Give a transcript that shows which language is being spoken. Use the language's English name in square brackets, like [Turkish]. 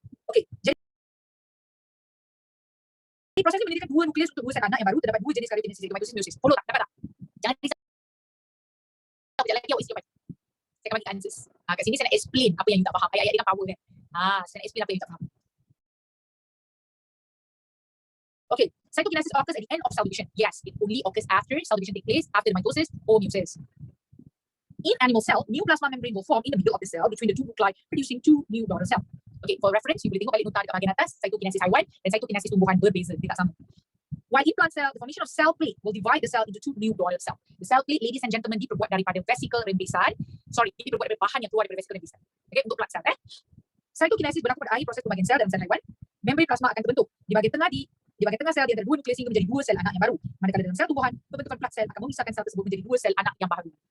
[Malay] Okey, jadi proses ini mendirikan dua nukleus untuk dua sel anak yang baru terdapat dua jenis karyokinesis iaitu mitosis meiosis. Follow tak? Dapat tak? Jangan risau. Sekejap lagi awak isi jawapan. Saya akan bagi answers. Kat sini saya nak explain apa yang you tak faham. Ayat-ayat dengan power kan. Saya nak explain apa yang you tak faham. [English] Okay, cytokinesis occurs at the end of cell division. Yes, it only occurs after cell division takes place, after the mitosis or meiosis. In animal cell, new plasma membrane will form in the middle of the cell between the two nuclei, producing two new daughter cells. Okay, for reference, [Malay] you boleh tengok balik nota dekat bahagian atas, cytokinesis haiwan dan cytokinesis tumbuhan berbeza, dia tak sama. [English] While in plant cell, the formation of cell plate will divide the cell into two new daughter cells. The cell plate, ladies and gentlemen, [Malay] diperbuat daripada vesicle rembesan. [English] Sorry, [Malay] diperbuat daripada bahan yang keluar daripada vesicle rembesan. Okay, untuk plant cell. Cytokinesis berlaku pada akhir proses pembagian sel dalam sel haiwan. Membran plasma akan terbentuk di bahagian tengah sel di antara dua nukleus hingga menjadi dua sel anak yang baru. Manakala dalam sel tumbuhan, pembentukan plat sel akan memisahkan sel tersebut menjadi dua sel anak yang baru.